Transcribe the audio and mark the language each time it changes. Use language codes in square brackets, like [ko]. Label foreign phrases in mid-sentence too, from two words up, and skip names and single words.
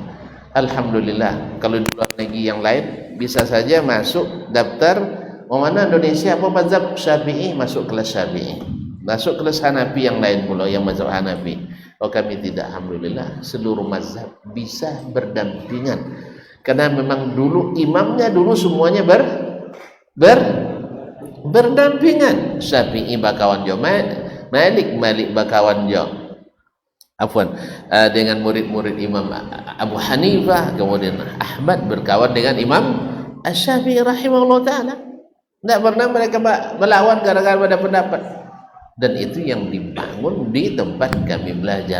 [id] Alhamdulillah, kalau di luar negeri yang lain bisa saja masuk daftar mana Indonesia apa mazhab Syafi'i, masuk kelas Syafi'i. Masuk kelas Hanafi yang lain pula, yang mazhab Hanafi. Kami tidak, alhamdulillah, seluruh mazhab bisa berdampingan. Karena memang dulu imamnya dulu semuanya berdampingan. [min] Syafi'i bakawan jo, Malik bakawan jo. [id] Dengan murid-murid Imam Abu Hanifah, kemudian Ahmad berkawan dengan Imam Asy-Syafi'i [ar] rahimahullah ta'ala. [id] Tidak pernah mereka melawan gara-gara pada pendapat. Dan itu yang dibangun di tempat kami belajar.